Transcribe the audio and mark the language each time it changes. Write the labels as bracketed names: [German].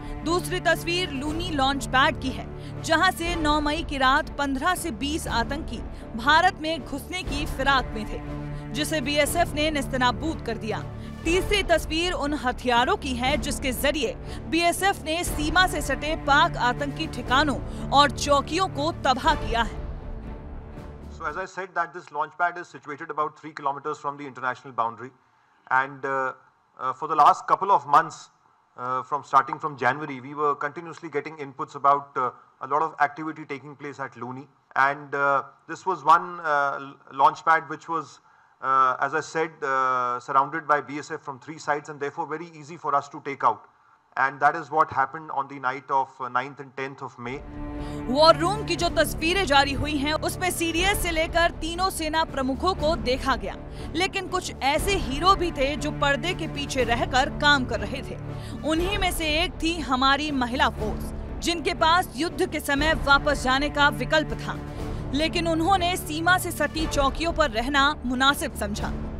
[Hindi] दूसरी तस्वीर Luni launch pad की है जहां से 9 मई की रात 15 से 20 आतंकी भारत में घुसने की फिराक में थे, जिसे बीएसएफ ने नेस्तनाबूद कर दिया। तीसरी तस्वीर उन हथियारों की है जिसके जरिए बीएसएफ ने सीमा से सटे पाक आतंकी ठिकानों और चौकियों को तबाह किया है। [English] So as I said that this launch pad is situated about 3 kilometers from the international boundary, and for the last couple of months, starting from January, we were continuously getting inputs about a lot of activity taking place at Luni, and this was one launch pad which was, as I said, surrounded by BSF from 3 sides, and therefore very easy for us to take out. And that is what happened on the night of 9th and 10th of May. [Hindi] War room की जो तस्वीरें जारी हुई हैं, उसमें CDS से लेकर तीनों सेना प्रमुखों को देखा गया, लेकिन कुछ ऐसे हीरो भी थे जो पर्दे के पीछे रहकर काम कर रहे थे। उन्हीं में से एक थी हमारी महिला फोर्स, जिनके पास युद्ध के समय वापस जाने का विकल्प था, लेकिन उन्होंने सीमा से सटी चौकियों पर रहना मुनासिब समझा।